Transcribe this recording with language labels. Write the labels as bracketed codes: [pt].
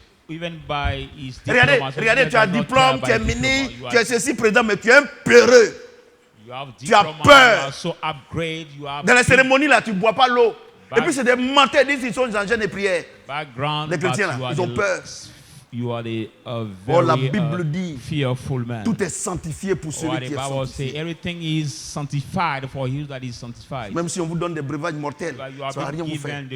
[fr] Regardez, tu as un diplôme, tu es ministre, tu es ceci, président, mais tu es un peureux. Tu as peur. Dans la cérémonie là, tu ne bois pas l'eau. Et puis c'est des menteurs, ils disent qu'ils sont en jeûne et prière. Les chrétiens là, ils ont peur. [en] You are the [fr] la Bible dit, [en] fearful man. [fr] Tout est sanctifié pour celui qui est sanctifié. [en] Everything is sanctified for you that is sanctified. [fr] Même si on vous donne des breuvages mortels, ça ne va rien vous faire.